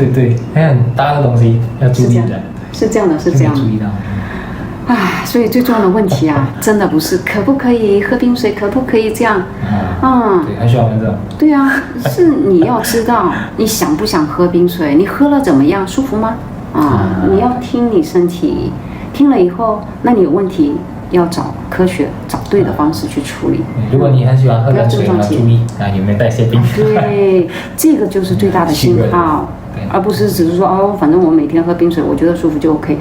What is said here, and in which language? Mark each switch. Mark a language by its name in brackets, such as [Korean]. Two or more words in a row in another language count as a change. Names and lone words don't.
[Chinese] 對，還有很大的東西要注意的。是這樣的，是這樣的。注意到。所以最重要的問題啊，真的不是可不可以喝冰水，可不可以這樣？對，很喜歡問這種。對啊，是你要知道你想不想喝冰水，你喝了怎麼樣，舒服嗎？你要聽你身體，聽了以後，那你有問題要找科學、找對的方式去處理。如果你很喜歡喝冷水，要注意有沒有代謝病。對，這個就是最大的信號。而不是只是說反正我每天喝冰水，我覺得舒服就 OK。